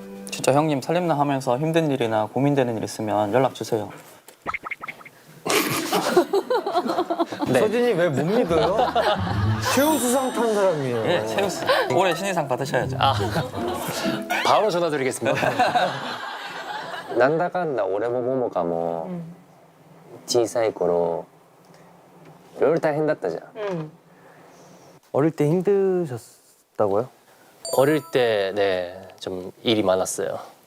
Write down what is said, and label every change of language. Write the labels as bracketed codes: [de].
[ko] 진짜 형님 살림남 하면서 힘든 일이나 고민되는 일 있으면 연락 주세요. 네. 서진이 왜 못 믿어요? 최우수상 탄 사람이에요. 예, 최우수. 올해 신인상 받으셔야죠. 아 바로 전화드리겠습니다. [ja] なんだかんだ俺も桃香も小さい頃いろいろ大変だったじゃん。 [ko] 어릴 때 힘드셨다고요? 어릴 때 네 좀 일이 많았어요.